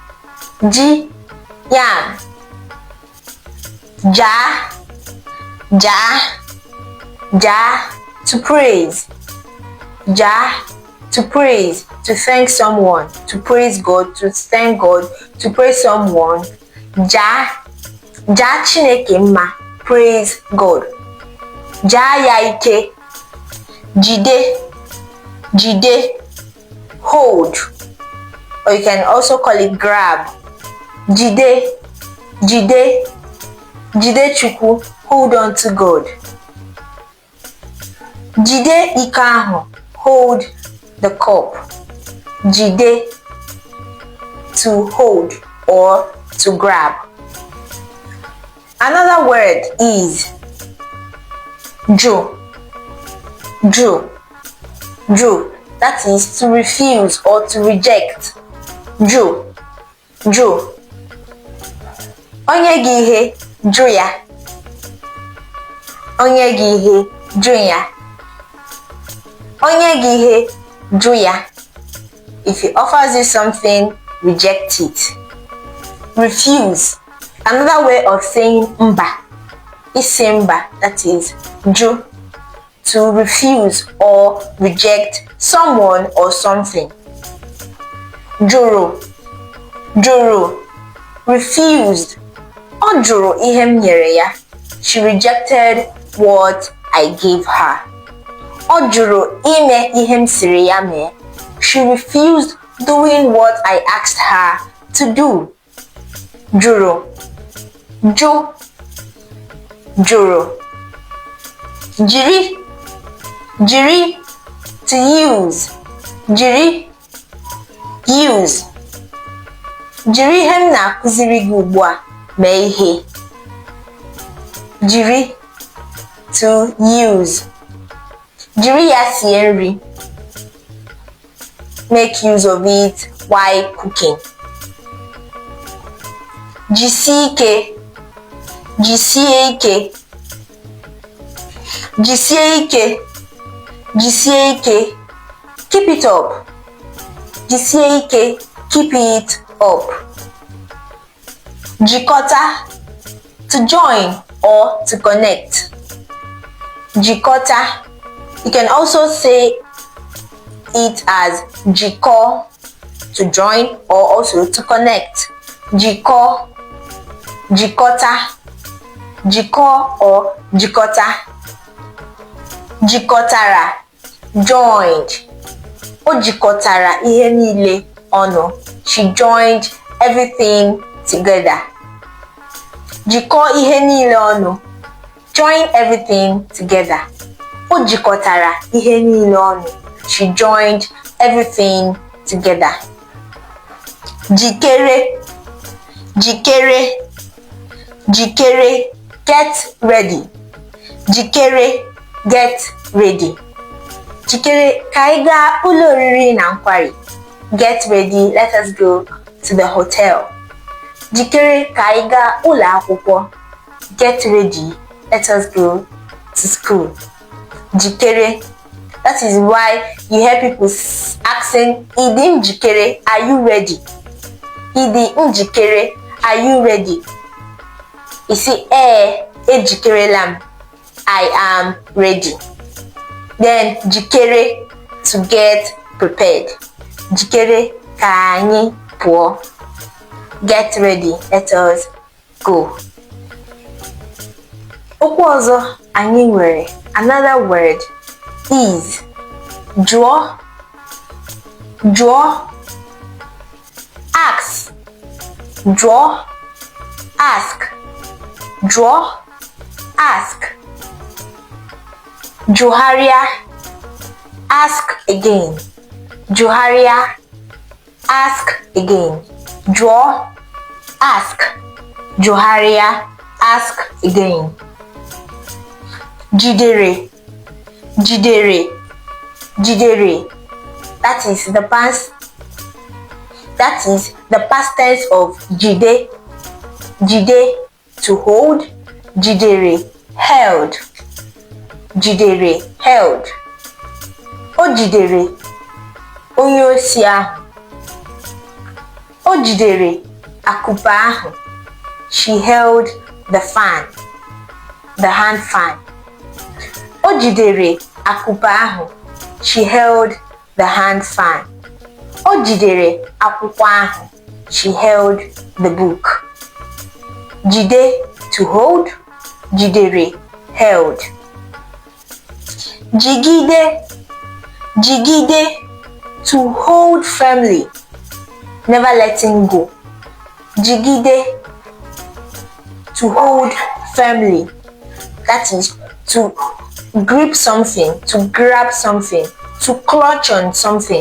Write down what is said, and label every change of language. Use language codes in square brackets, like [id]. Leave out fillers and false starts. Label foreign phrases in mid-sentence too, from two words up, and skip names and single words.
[en] Ja, to praise. To praise, to thank someone, to praise God, to thank God, to praise someone. [ig] Ja Chineke mma, [en] praise God. [ig] Ja ya ike. Jide, [en] hold, or you can also call it grab. [ig] Jide chukwu, [en] hold on to God. [ig] Jide iko ahụ, [en] hold the cup. Jide, to hold or to grab. Another word is jo, that is to refuse or to reject. [ig] Jo. Onye gị ihe, jụ ya. Onye gị ihe, jụ ya. Onye gị ihe, jụ ya. [en] If he offers you something, reject it. Refuse. Another way of saying mba is mba, that is jụ, to refuse or reject someone or something. Jụrụ, refused. [ig] Ọ jụrụ ihe m nyere ya. [en] She rejected what I gave her. [ig] Ọ jụrụ ime ihe m sịrị ya mee. [en] She refused doing what I asked her to do. [ig] Jụrụ, jụrụ. Jiri, [en] to use. Use. [ig] Jiri ihe m na-akụziri gị ugbu a mee ihe. Jiri, [en] to use. [ig] Jiri ya sie nri. [en] Make use of it while cooking. [ig] Jisie ike. [en] Keep it up. [ig] Jisie ike, [en] keep it up. Jikọta, to join or to connect. Jikọta, you can also say it as jikọ, to join or also to connect. [ig] Jikọ, jikọta, jikọ or jikọta. [en] Jikọtara, joined. [ig] O jikọtara ihe niile ọnụ. [en] She joined everything together. [ig] Jikọọ ihe niile ọnụ. [en] Join everything together. [ig] O jikọtara ihe niile ọnụ. [en] She joined everything together. [ig] Jikere. Jikere. Jikere. [en] Get ready. Jikere. Get ready. [ig] Jikere ka anyị gaa ụlọ oriri na nkwari. [en] Get ready, let us go to the hotel. [ig] Jikere ka anyị gaa ụlọ akwụkwọ. [en] Get ready, let us go to school. [ig] Jikere. [en] That is why you hear people asking, [ig] Idi njikere, [en] are you ready? [ig] Idi njikere, [en] are you ready? You see, [ig] ejikere lam, [en] I am ready. Then jikere, to get prepared. [ig] Jikere ka anyị pụọ. [en] Get ready, let us go. [ig] Okwu ọzọ anyị nwere, [en] another word is jụọ. Jụọ. Ask. [ig] Jụọ. Ask. Jụọ. [en] Ask. Jụgharịa. Ask again. Jụgharịa. Ask again. Jụọ. Ask. Jụgharịa. Ask again. [ig] Jidere. Jidere. Jidere. [en] That is the past tense of jide. [ig] Jide, [en] to hold. Jidere, held. [ig] Jidere, held. O jidere onye osi ahụ. O jidere akupe ahụ. [en] She held the fan, the hand fan. [ig] O jidere akupe ahụ. [en] She held the hand fan. [ig] O jidere akwụkwọ ahụ. [en] She held the book. Jide, to hold. [ig] Jidere, held. Jigide. Jigide, [en] to hold firmly, never letting go. Jigide, to hold firmly. That is to grip something, to grab something, to clutch on something.